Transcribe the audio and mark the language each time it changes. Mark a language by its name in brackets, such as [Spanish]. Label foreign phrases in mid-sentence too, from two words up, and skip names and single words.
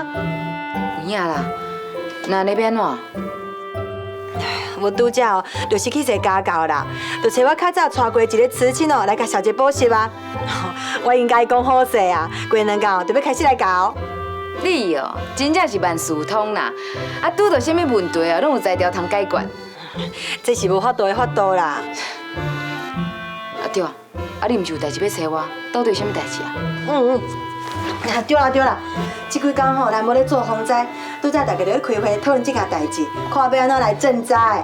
[Min Nan Chinese] 有影啦，那你要安怎？我拄则哦，就是去一家教啦，就找我较早带过一个慈亲哦来甲小杰补习啊。我应该讲好势啊，过两天就要开始来教。你哦，真正是万事通啦！啊，拄到啥物问题啊，拢有才调通解决。这是无法度的法度啦。啊对啊，啊你毋是有代志要找我？到底有啥物代志啊？对啦，这几天吼，咱无咧做风灾，拄则大家就咧开会讨论这件代志，看要安怎来赈灾。